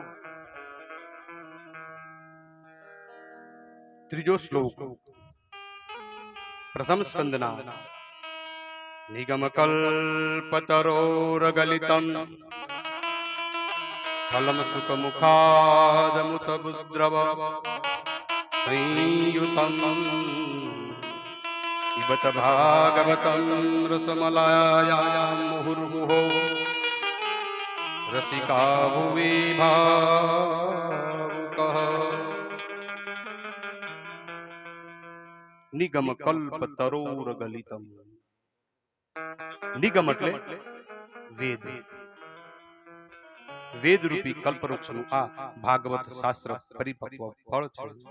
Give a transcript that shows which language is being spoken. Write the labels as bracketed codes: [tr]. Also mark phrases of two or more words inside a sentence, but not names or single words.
[gu] ત્રીજો શ્લોક પ્રથમ સ્કંદના. [sa] નિગમ કલ્પતરોરગલિતમ ફલમ સુખ મુખાદમુત બુદ્રવ સંયુતમ पिबत भागवतं रसमलायां मुहुर्मुहुः रसिका भुवि भावुकः. નિગમ કલ્પતરોરગલિતમ. [gu] નિગમ એટલે વેદ. વેદ રૂપી કલ્પવૃક્ષનું આ ભાગવત શાસ્ત્ર પરિપક્વ ફળ છે.